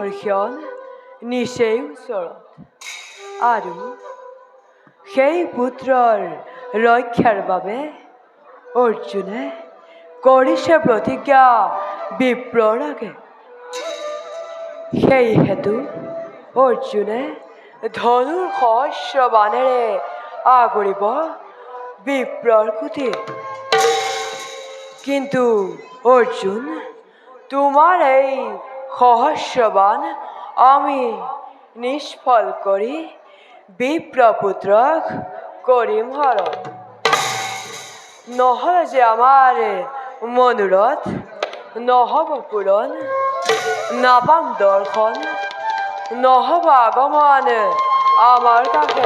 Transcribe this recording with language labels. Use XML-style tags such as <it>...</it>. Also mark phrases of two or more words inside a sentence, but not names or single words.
<as>ক্ষণ নিচেই ওচৰত, আৰু সেই পুত্ৰৰ ৰক্ষাৰ বাবে অৰ্জুনে কৰিছে প্ৰতিজ্ঞা বিপ্ৰৰ আগে। সেই হেতু অৰ্জুনে ধনুৰ সহস্ৰ বাণেৰে আগুৰিব বিপ্ৰৰ কুটি। কিন্তু অর্জুন, তোমার এই সহস্রবান আমি নিষ্ফল করি বিপ্রপুত্রক করিম হরণ। নহলে যে আমার মনোরথ নহব পূরণ, নাপাম দর্শন, নহব আগমন আমার কাছে।</as>